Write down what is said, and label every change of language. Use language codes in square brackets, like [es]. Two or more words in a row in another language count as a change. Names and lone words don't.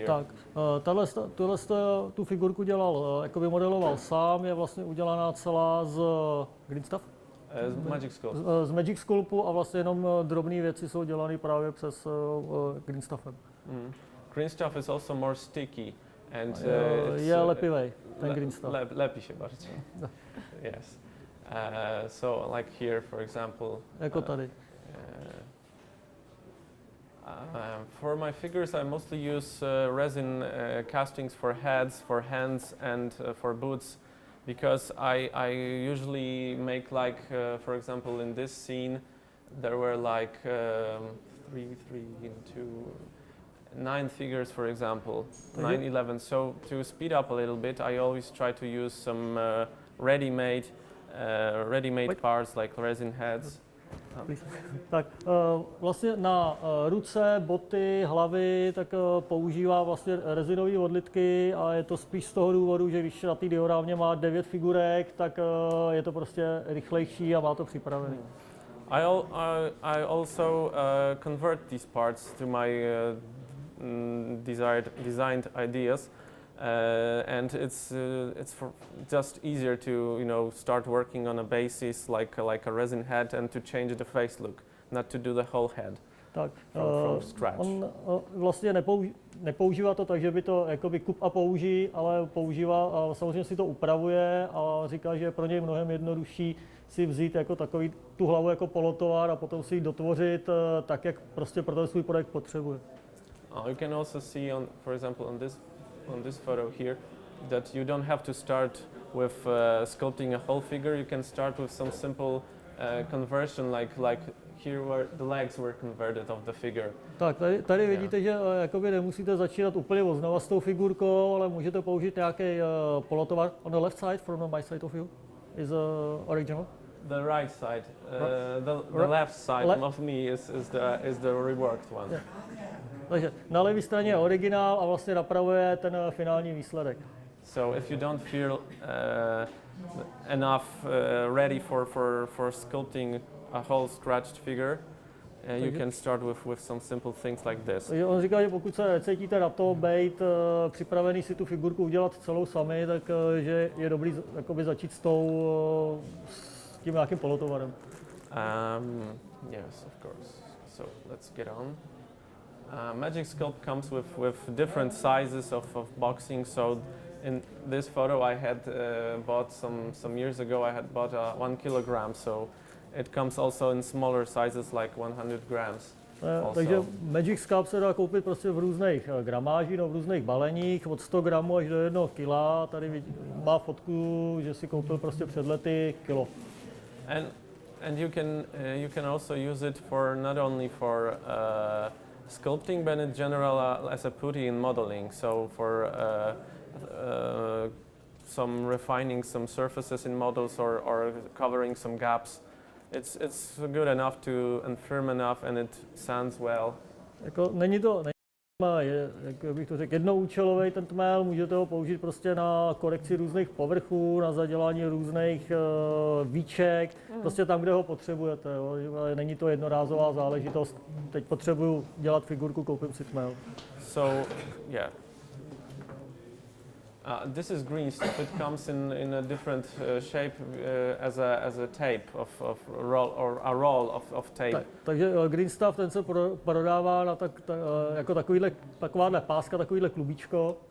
[cs] Tak, tu figurku dělal, jakoby modeloval sám, je vlastně udělaná celá z [en] green stuff? [cs] Z Magic Sculpt. Z Magic Sculptu a vlastně jenom drobné věci jsou dělané právě přes [en] green stuffem. [cs] Mm. [en] Green stuff is also more sticky and [cs] je lepivej, ten [en] green stuff. [pl] Lepí się bardziej. [en] Yes. So like here, for example. [cs] Jako tady. [en] For my figures, I mostly use resin castings for heads, for hands, and for boots, because I usually make like, for example, in this scene, there were like 9 figures, for example, 9, 11. So to speed up a little bit, I always try to use some ready-made parts like resin heads. [cs] Tak vlastně na ruce, boty, hlavy, tak používá vlastně rezinové odlitky a je to spíš z toho důvodu, že když na té diorámě má 9 figurek, tak je to prostě rychlejší a má to připravené. [en] I also convert these parts to my designed ideas, and it's just easier to start working on a basis like a resin head and to change the face look, not to do the whole head. [cs] Tak, [en] from scratch. [cs] On vlastně nepoužívá to tak, že by to jakoby kup a použij, ale používá a samozřejmě si to upravuje a říká, že je pro něj mnohem jednodušší si vzít jako takový tu hlavu jako polotovar a potom si ji dotvořit tak, jak prostě pro ten svůj projekt potřebuje. [en] You can also see, for example, on this photo here, that you don't have to start with sculpting a whole figure. You can start with some simple conversion, like here where the legs were converted of the figure. [cs] Tak, tady vidíte, že jakoby nemusíte začínat úplně od znova s tou figurkou, ale můžete použít nějaký polotovar. [en] On the left side, from my side of you, is original. The right side, the left side of me is the reworked one. Yeah. [cs] Takže na levé straně je originál a vlastně napravuje ten finální výsledek. [en] So if you don't feel enough ready for sculpting a whole scratched figure, you can start with some simple things like this. [cs] On říká, že pokud se necítíte na to být připravený si tu figurku udělat celou sami, tak že je dobrý jakoby začít s tím nějakým polotovarem. [en] Yes, of course. So let's get on. Magic Sculpt comes with different sizes of boxing. So in this photo I had bought some years ago, I had bought 1 kilogram. So it comes also in smaller sizes like 100 grams. [cs] Takže Magic Sculpt se dá koupit prostě v různých gramážích, no, v různých baleních, od 100 gramů až do 1 kila. Tady má fotku, že si koupil prostě před lety kilo. [en] And you can also use it for not only for sculpting, but in general as a putty in modeling. So for some refining some surfaces in models or covering some gaps. It's good enough to and firm enough, and it sands well. [cs] Jako není jak bych to řekl, jednoúčelový ten tmel, můžete ho použít prostě na korekci různých povrchů, na zadělání různých víček, prostě tam, kde ho potřebujete. Jo. Není to jednorázová záležitost. Teď potřebuju dělat figurku, koupím si tmel. [en] So, yeah. This is green stuff. It comes in a different shape as a tape of roll or a roll of tape. [cs] Takže [en] green stuff [cs] ten se prodává na jako takováhle páska, takovýhle klubíčko.